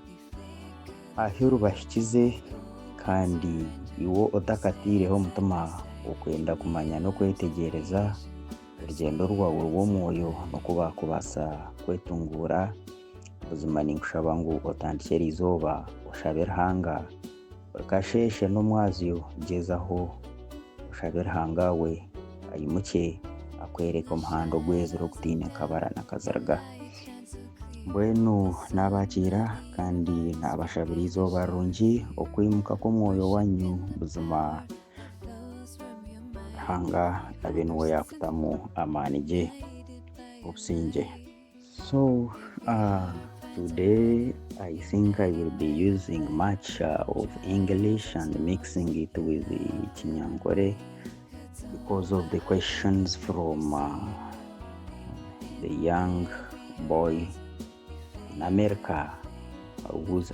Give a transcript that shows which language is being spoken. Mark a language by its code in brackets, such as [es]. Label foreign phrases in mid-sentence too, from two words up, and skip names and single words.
[nyn] ahi rubahikize kandi iwe otakatiireho omutima okwenda kumanya n'okwetegyereza orugyendo rwawe rw'omwoyo n'okuba kubaasa kwetunguura buzima ninkushaba ngu otandikire izooba oshabe Ruhanga okasheshe n'omwazyo gyezaho oshabe Ruhanga we ayimuke akwereka omuhanda ogwezire ogutiine kabara nakazirga. Mbwenu nabakiira kandi nabashabira izooba rungi okwimuka kw'omwoyo wanyu buzima Ruhanga abe niwe yakutamu amaani ge obusinge. [en] So today I think I will be using much of English and mixing it with the Kinyankore because of the questions from the young boy in America who's